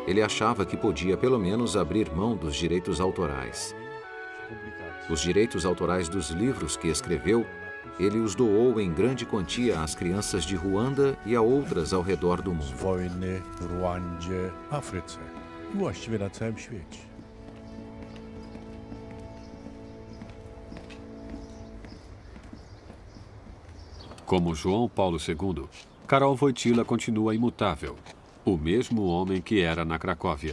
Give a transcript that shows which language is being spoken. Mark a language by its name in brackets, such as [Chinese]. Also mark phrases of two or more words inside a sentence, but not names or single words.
[Portuguese] Ele achava que podia, pelo menos, abrir mão dos direitos autorais. Os direitos autorais dos livros que escreveu, ele os doou em grande quantia às crianças de Ruanda e a outras ao redor do mundo. [Polish] Wojny w Ruandzie, Afryce i właściwie na całym świecie. [Portuguese] Como João Paulo II, Karol Wojtyła continua imutável, o mesmo homem que era na Cracóvia.